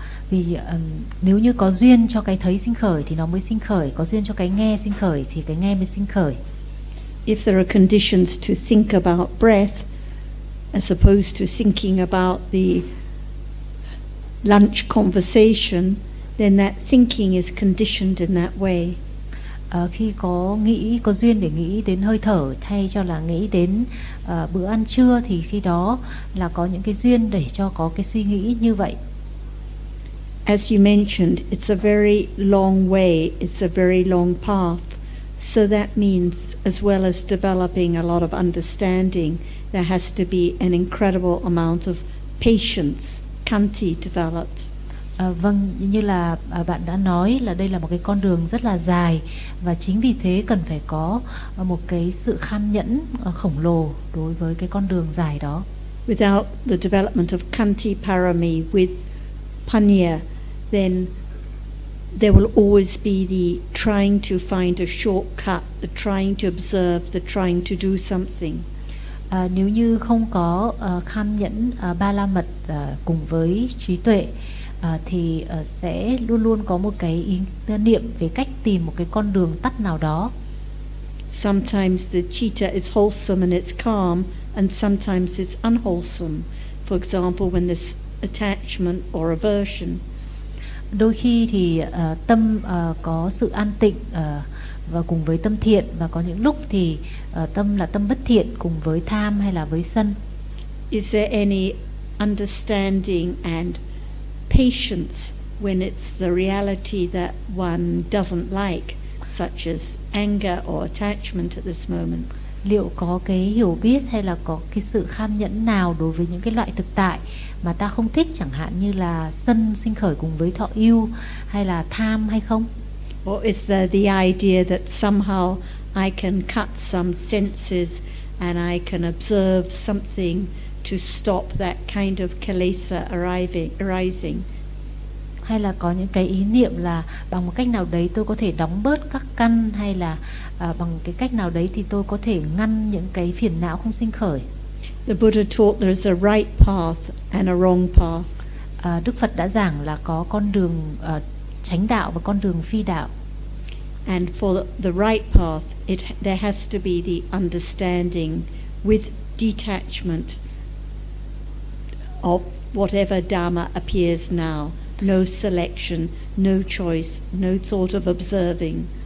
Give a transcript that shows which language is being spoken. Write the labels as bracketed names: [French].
[Vietnamese] Vì nếu như có duyên cho cái thấy sinh khởi thì nó mới sinh khởi, có duyên cho cái nghe sinh khởi thì cái nghe mới sinh khởi. [English] If there are conditions to think about breath as opposed to thinking about the lunch conversation, then that thinking is conditioned in that way. [Vietnamese] Khi có nghĩ, có duyên để nghĩ đến hơi thở thay cho là nghĩ đến bữa ăn trưa thì khi đó là có những cái duyên để cho có cái suy nghĩ như vậy. [English] As you mentioned, it's a very long way, it's a very long path. So that means, as well as developing a lot of understanding, there has to be an incredible amount of patience, kanti developed. [Vietnamese] Vâng, như là bạn đã nói là đây là một cái con đường rất là dài và chính vì thế cần phải có một cái sự kham nhẫn khổng lồ đối với cái con đường dài đó. [English] Without the development of kanti parami with Panya, then there will always be the trying to find a shortcut, the trying to observe, the trying to do something. [Vietnamese] Nếu như không có kham nhẫn ba la mật cùng với trí tuệ thì sẽ luôn luôn có một cái ý niệm về cách tìm một cái con đường tắt nào đó. [English] Sometimes the citta is wholesome and it's calm, and sometimes it's unwholesome. For example, when there's attachment or aversion. [Vietnamese] Đôi khi thì tâm có sự an tịnh và cùng với tâm thiện, và có những lúc thì tâm là tâm bất thiện cùng với tham hay là với sân. [English] Is there any understanding and patience when it's the reality that one doesn't like, such as anger or attachment at this moment? [Vietnamese] Liệu có cái hiểu biết hay là có cái sự kham nhẫn nào đối với những cái loại thực tại mà ta không thích, chẳng hạn như là sân sinh khởi cùng với thọ ưu hay là tham hay không? [English] Or is there the idea that somehow I can cut some senses and I can observe something to stop that kind of kilesa arising? [Vietnamese] Hay là có những cái ý niệm là bằng một cách nào đấy tôi có thể đóng bớt các căn, hay là bằng cái cách nào đấy thì tôi có thể ngăn những cái phiền não không sinh khởi. [English] The Buddha taught there is a right path and a wrong path. [Vietnamese] Đức Phật đã giảng là có con đường chánh đạo và con đường phi đạo. [English] And for the right path, there has to be the understanding with detachment of whatever dharma appears now. No selection, no choice, no thought of observing.